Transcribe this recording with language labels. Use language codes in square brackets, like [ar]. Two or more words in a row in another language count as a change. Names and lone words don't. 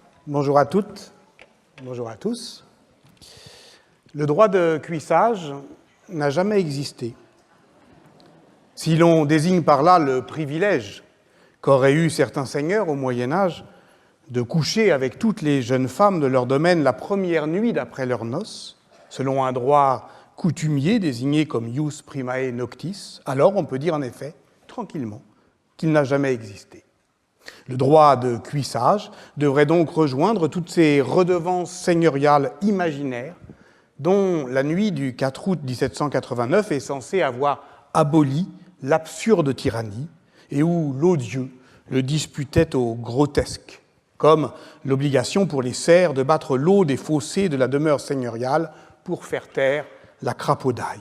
[fr] Bonjour à toutes, bonjour à tous. Le droit de cuissage n'a jamais existé. Si l'on désigne par là le privilège qu'auraient eu certains seigneurs au Moyen-Âge de coucher avec toutes les jeunes femmes de leur domaine la première nuit d'après leurs noces, selon un droit coutumier désigné comme [la] ius primae noctis, [fr] alors on peut dire en effet, tranquillement, qu'il n'a jamais existé. Le droit de cuissage devrait donc rejoindre toutes ces redevances seigneuriales imaginaires dont la nuit du 4 août 1789 est censée avoir aboli l'absurde tyrannie et où l'odieux le disputait au grotesque, comme l'obligation pour les serfs de battre l'eau des fossés de la demeure seigneuriale pour faire taire la crapaudaille.